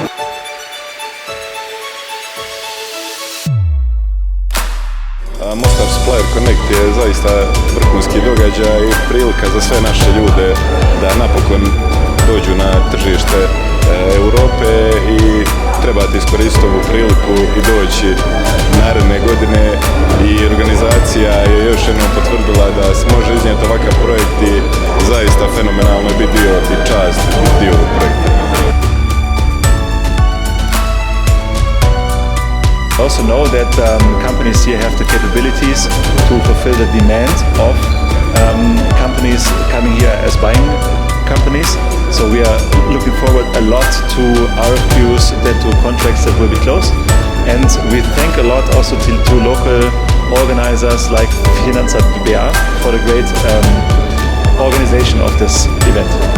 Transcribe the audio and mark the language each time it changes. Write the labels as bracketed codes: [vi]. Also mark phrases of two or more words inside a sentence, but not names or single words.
[hr] Mostar Supplier Connect je zaista vrhunski događaj i prilika za sve naše ljude da napokon dođu na tržište Europe i trebate iskoristiti ovu priliku i doći naredne godine i organizacija je još jednom potvrdila da se može iznijeti ovakav projekt i zaista fenomenalno je biti dio i čast biti dio ovog projekta. [en] I also know that companies here have the capabilities to fulfill the demand of companies coming here as buying companies. So we are looking forward a lot to RFQs, then to contracts that will be closed. And we thank a lot also to local organizers like Financa.ba for the great organization of this event.